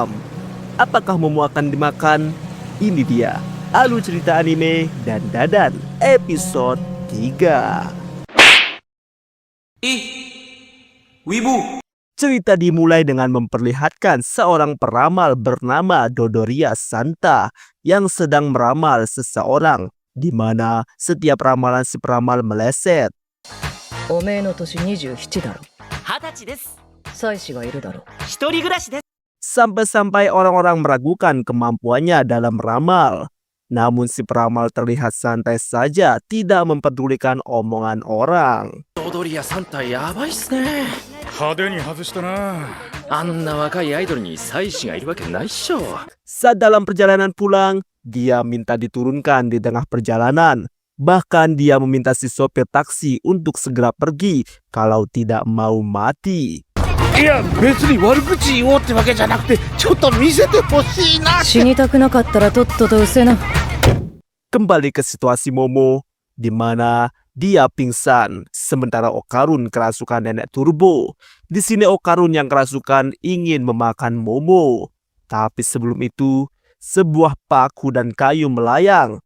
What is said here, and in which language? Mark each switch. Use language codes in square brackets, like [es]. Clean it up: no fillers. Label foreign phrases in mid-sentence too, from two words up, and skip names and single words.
[id] Apakah Momo akan dimakan? Ini dia alur cerita anime dan Dadan episode 3. Wibu. Cerita dimulai dengan memperlihatkan seorang peramal bernama Dodoria Santa yang sedang meramal seseorang, di mana setiap ramalan si peramal meleset. [ja] おめえの年27だろ。 20歳です。妻子がいるだろ。一人暮らしです。 [id] Sampai-sampai orang-orang meragukan kemampuannya dalam meramal. Namun si peramal terlihat santai saja, tidak mempedulikan omongan orang. [ja] ドドリア3体やばいっすね。派手に外したな。あんな若いアイドルに妻子がいるわけないっしょ。 [id] Saat dalam perjalanan pulang, dia minta diturunkan di tengah perjalanan. Bahkan dia meminta si sopir taksi untuk segera pergi kalau tidak mau mati. [ja] いや別に悪口言おうってわけじゃなくてちょっと見せてほしいな。死にたくなかったらとっとと失せな。 [id] Kembali ke situasi Momo, di mana dia pingsan, sementara Okarun kerasukan nenek turbo. Di sini Okarun yang kerasukan ingin memakan Momo. Tapi sebelum itu, sebuah paku dan kayu melayang.